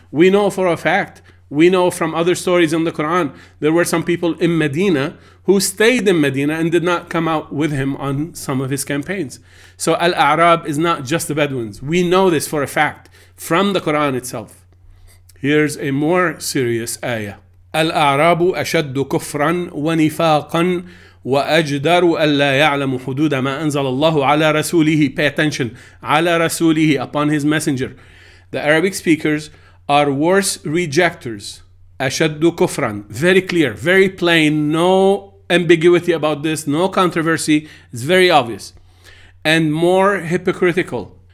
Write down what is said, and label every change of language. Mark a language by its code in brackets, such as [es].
[en] We know for a fact, we know from other stories in the Quran, there were some people in Medina who stayed in Medina and did not come out with him on some of his campaigns. So Al-A'rab is not just the Bedouins. We know this for a fact from the Quran itself. Here's a more serious ayah. [ar] Al-A'rabu ashaddu kufran wa nifaqan وَأَجْدَرُ أَلَّا يَعْلَمُ حُدُودَ مَا أَنزَلَ اللَّهُ عَلَى رَسُولِهِ. [en] Pay attention. [ar] عَلَى رَسُولِهِ, [en] upon his messenger. The Arabic speakers are worse rejectors. [ar] أَشَدُّ كُفْرًا. [en] Very clear, very plain, no ambiguity about this, no controversy. It's very obvious. And more hypocritical.